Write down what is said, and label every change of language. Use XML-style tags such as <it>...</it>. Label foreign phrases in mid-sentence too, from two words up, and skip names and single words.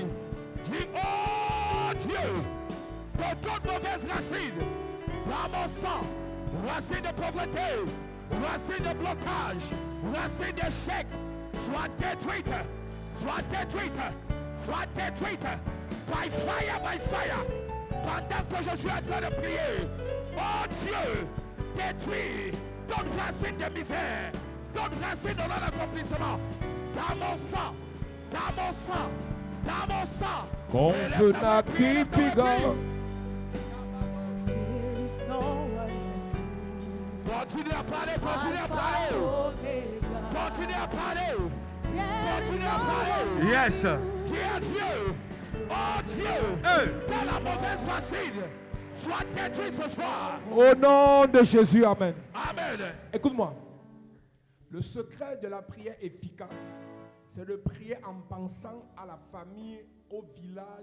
<fr>Dis, oh Dieu, pour toute mauvaise racine, dans mon sang, racine de pauvreté, racine de blocage, racine d'échec, soit détruite, soit détruite, soit détruite,</fr> <en>by fire,</en> <fr>pendant que je suis en train de prier. Oh Dieu, détruis toute racine de misère, toute racine de non-accomplissement, dans mon sang, dans mon sang, dans mon sang. Confuna kipiga,</fr> <en>There is no one</en> <fr>Continue à parler, continue à Alpha, parler, Omega. continue à parler,</fr> <en>There is</en> <fr>continue</fr> <en>no</en> <fr>à parler.</fr> <en>one Yes.</en> <fr>Dis à Dieu, oh Dieu, que la mauvaise racine soit détruite ce soir. au nom de Jésus, Amen. Amen. Écoute-moi. Le secret de la prière efficace, c'est de prier en pensant à la famille, au village.</fr>